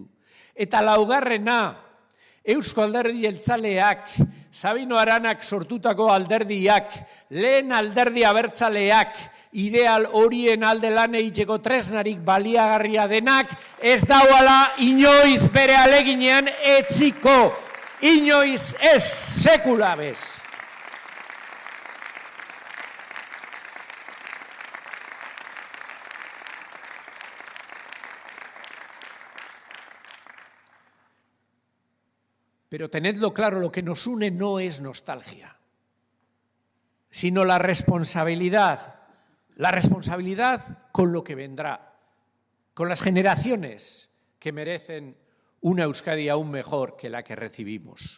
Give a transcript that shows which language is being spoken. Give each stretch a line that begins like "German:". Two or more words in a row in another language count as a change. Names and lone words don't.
Basque: Eta laugarrena, Eusko Alderdi Jeltzaleak, Sabino Aranak sortutako alderdiak, lehen alderdi abertzaleak, ideal horien alde lan egiteko tresnarik baliagarria denak, ez dauala inoiz bere aleginean etziko, inoiz ez, sekula bez.
Spanish: Pero tenedlo claro, lo que nos une no es nostalgia, sino la responsabilidad con lo que vendrá, con las generaciones que merecen una Euskadi aún mejor que la que recibimos.